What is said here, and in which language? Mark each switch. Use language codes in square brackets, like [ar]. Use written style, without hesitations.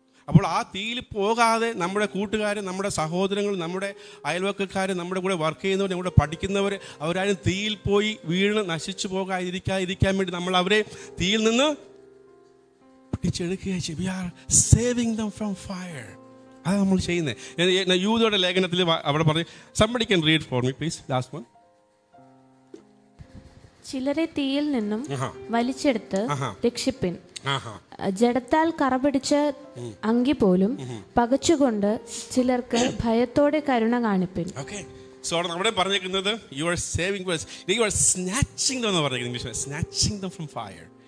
[ml] അപ്പോൾ ആ തീയിൽ പോകാതെ നമ്മുടെ കൂട്ടുകാർ, നമ്മുടെ സഹോദരങ്ങൾ, നമ്മുടെ അയൽവക്കക്കാർ, നമ്മുടെ കൂടെ വർക്ക് ചെയ്യുന്നവർ, നമ്മുടെ പഠിക്കുന്നവർ, അവരാരും തീയിൽ പോയി വീണ് നശിച്ചു പോകാതിരിക്കാൻ വേണ്ടി നമ്മൾ അവരെ തീയിൽ നിന്ന് പൊട്ടിച്ചെടുക്കുക ചെയ്യും. [en] We are saving them from fire. [ml] അതാണ് നമ്മൾ ചെയ്യുന്നത്. യൂദയുടെ ലേഖനത്തിൽ അവിടെ പറഞ്ഞു, [en] somebody can read for me please, last one. [ml] ചിലരെ തീയിൽ നിന്നും വലിച്ചെടുത്ത് രക്ഷിപ്പിൻ. ജഡത്താൽ കറപിടിച്ച അങ്കി പോലും പകച്ചുകൊണ്ട് ചിലർക്ക് ഭയത്തോടെ കരുണ കാണിപ്പിൻ. [en] so [ml] അവിടെ പറഞ്ഞിരിക്കുന്നത് [en] you are saving, you are snatching [ml] എന്ന് പറഞ്ഞിരിക്കുന്നത് ഇംഗ്ലീഷിൽ, [en] Snatching them from fire.